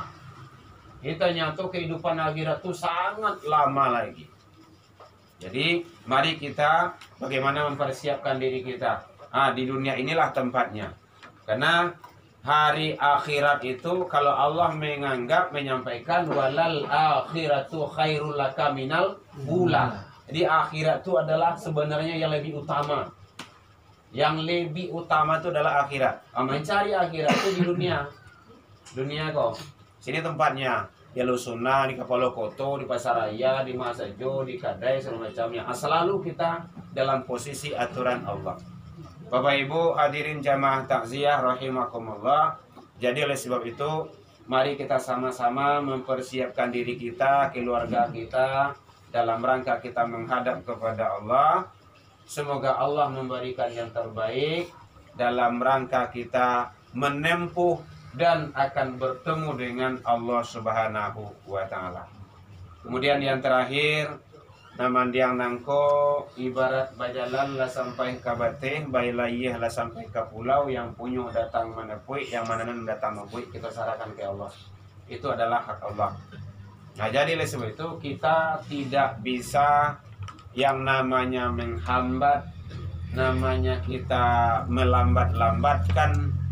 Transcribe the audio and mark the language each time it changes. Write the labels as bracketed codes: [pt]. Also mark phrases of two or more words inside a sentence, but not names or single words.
[id] Kita nyatu kehidupan akhirat itu sangat lama lagi. Jadi mari kita bagaimana mempersiapkan diri kita. Di dunia inilah tempatnya. Karena hari akhirat itu kalau Allah menyampaikan [ar] وللآخرة خير لك من الأولى. [id] Jadi akhirat itu adalah sebenarnya yang lebih utama. Yang lebih utama itu adalah akhirat. Mencari akhirat itu di dunia. Dunia kok. Sini tempatnya. [min] Ya Lusuna, di Kapalo Koto, di Pasaraya, di Masajo, di Kadai, segala macamnya. [id] Selalu kita dalam posisi aturan Allah. Bapak Ibu hadirin jamaah takziah rahimakumullah. Jadi oleh sebab itu mari kita sama-sama mempersiapkan diri kita, keluarga kita dalam rangka kita menghadap kepada Allah. Semoga Allah memberikan yang terbaik dalam rangka kita menempuh dan akan bertemu dengan Allah [ar] سبحانه وتعالى. [id] Kemudian yang terakhir, [min] namandiang nangko ibarat bajalan lah sampai ke bateh, bailayih lah sampai ke pulau, [id] yang punya datang menepui, yang mana datang menepui, kita serahkan ke Allah. Itu adalah hak Allah. Nah, jadi oleh sebab itu kita tidak bisa yang namanya menghambat, namanya kita melambat-lambatkan.